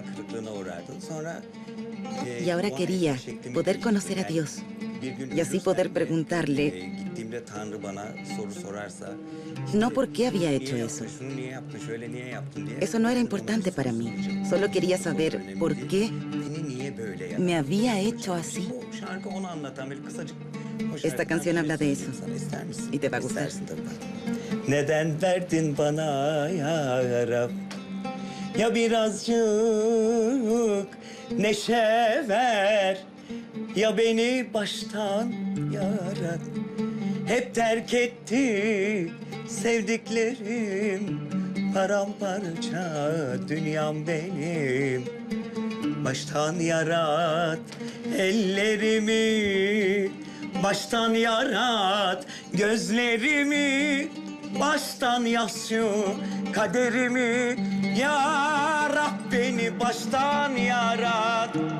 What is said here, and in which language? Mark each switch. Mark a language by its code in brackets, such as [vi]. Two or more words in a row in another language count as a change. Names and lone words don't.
[es] Y ahora quería poder conocer a Dios y así poder preguntarle no por qué había hecho eso. Eso no era importante para mí. Solo quería saber por qué me había hecho así. Esta canción habla de eso y te va a gustar. [tr] Neden verdin bana ya Rab? Ya birazcık neşe ver, ya beni baştan yarat. Hep terk etti sevdiklerim, paramparça dünyam benim. Baştan yarat ellerimi, baştan yarat gözlerimi, baştan yaz şu kaderimi. Yarat beni baştan yarat.